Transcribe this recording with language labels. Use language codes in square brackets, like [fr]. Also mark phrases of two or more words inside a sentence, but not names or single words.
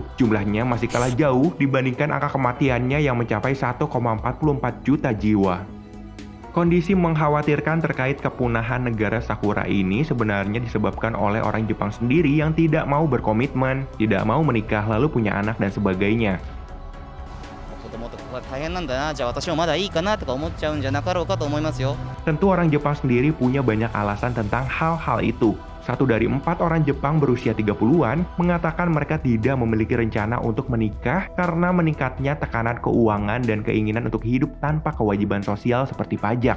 [id] Jumlahnya masih kalah jauh dibandingkan angka kematiannya yang mencapai 1,44 juta jiwa. Kondisi mengkhawatirkan terkait kepunahan negara Sakura ini sebenarnya disebabkan oleh orang Jepang sendiri yang tidak mau berkomitmen, tidak mau menikah lalu punya anak dan sebagainya. [ja] 大変なんだな、じゃあ私もまだいいかなとか思っちゃうんじゃなかろうかと思いますよ。 [id] Tentu orang Jepang sendiri punya banyak alasan tentang hal-hal itu. 1 dari 4 orang Jepang berusia 30-an mengatakan mereka tidak memiliki rencana untuk menikah karena meningkatnya tekanan keuangan dan keinginan untuk hidup tanpa kewajiban sosial seperti pajak.